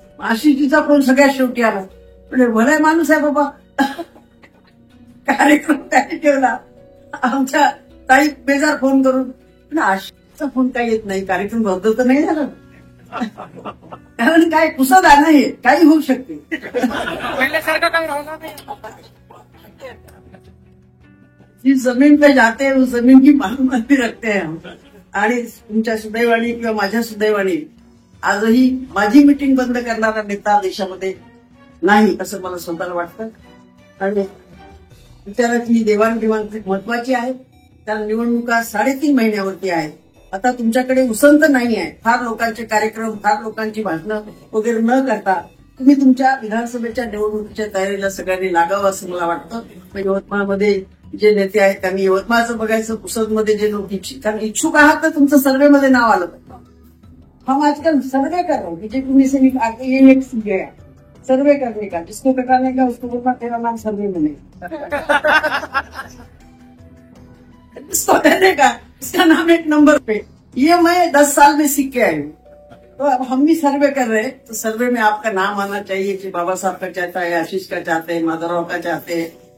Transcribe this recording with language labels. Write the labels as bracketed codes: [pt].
[mr] आशिषीचा phone सगळ्यात शेवटी आला, म्हणजे भला माणूस आहे बाबा, कार्यक्रम त्याने ठेवला। आमच्या ताई बेजार फोन करून, पण आशिषचा फोन काही येत नाही, कार्यक्रम रद्द तर नाही झाला, कारण काय पुसत आलं हे काही होऊ शकते, पहिल्यासारखं काही राहणार नाही। [hi] जिस जमीन पे जाते हैं उस जमीन की मालूमाती रखते हैं हम। [mr] आणि तुमच्या सुदैवाणी किंवा माझ्या सुदैवाणी आजही माझी मीटिंग बंद करणारा नेता देशामध्ये नाही असं मला स्वतःला वाटतं। आणि विचाराची देवाणघेवाण खूप महत्वाची आहे, त्या निवडणुका 3.5 महिन्यावरती आहेत। आता तुमच्याकडे उसंत नाही आहे, फार लोकांचे कार्यक्रम, फार लोकांची भाषणं वगैरे न करता तुम्ही तुमच्या विधानसभेच्या निवडणुकीच्या तयारीला सगळ्यांनी लागावं असं मला वाटतं। यवतमाळमध्ये जे नेते आहेत त्यांनी यवतमाळचं बघायचं, पुसदमध्ये जे लोक इच्छुक आहात तर तुमचं सर्वेमध्ये नाव आलं पाहिजे। [hi] हम आजकल सर्वे कर रहे हैं, बीजेपी से आगे ये एक गया सर्वे करने का, जिसको कटाने का उसको बोलना तेरा नाम सर्वे में नहीं, जिसको देने का इसका नाम 1 नंबर पे। ये मैं 10 साल में सीख के आई हूँ। तो अब हम भी सर्वे कर रहे हैं, तो सर्वे में आपका नाम आना चाहिए कि बाबा साहब का चाहता है, आशीष का चाहते हैं, माधवराव का चाहते हैं।